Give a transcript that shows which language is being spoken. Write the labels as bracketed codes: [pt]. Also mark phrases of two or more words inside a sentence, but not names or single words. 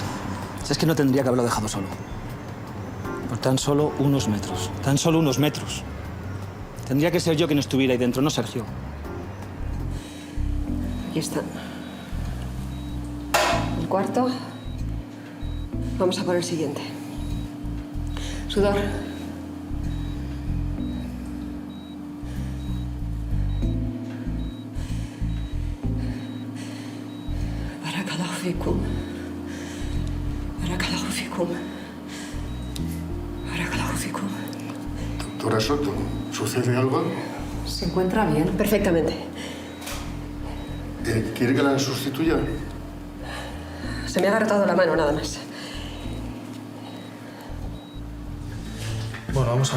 [es] Es que no tendría que haberlo dejado solo. Por tan solo unos metros. Tan solo unos metros. Tendría que ser yo quien estuviera ahí dentro, no Sergio. Aquí está. El cuarto. Vamos a por el siguiente. Sudor. [ar] بارك الله فيكم. بارك الله فيكم. بارك الله فيكم. [es] Doctora Soto, ¿sucede algo? ¿Se encuentra bien? Perfectamente. ¿Quiere que la sustituya? Se me ha agarrotado la mano, nada más. Bueno, vamos a ver.